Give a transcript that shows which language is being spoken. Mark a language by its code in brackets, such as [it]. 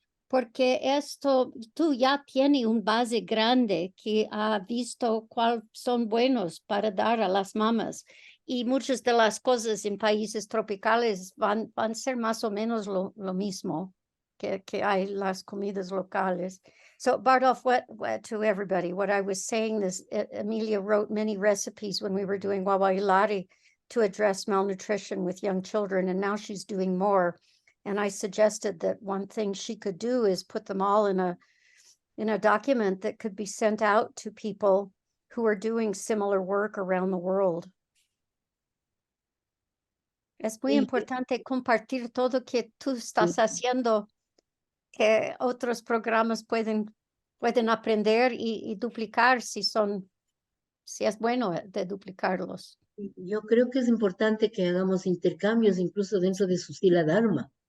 [es] Porque tú ya tienes un base grande que ha visto cuáles son buenos para dar a las mamás. Y muchas de las cosas en países tropicales van a ser más o menos lo mismo que hay las comidas locales. [en] So Bardolph, to everybody, what I was saying is Emilia wrote many recipes when we were doing Wawa-Ilari to address malnutrition with young children, and now she's doing more. And I suggested that one thing she could do is put them all in a document that could be sent out to people who are doing similar work around the world. [es] Es muy importante compartir todo que tú estás haciendo que otros programas pueden aprender y duplicar si es bueno de duplicarlos. Yo creo que es importante que hagamos intercambios incluso dentro de Susila Dharma,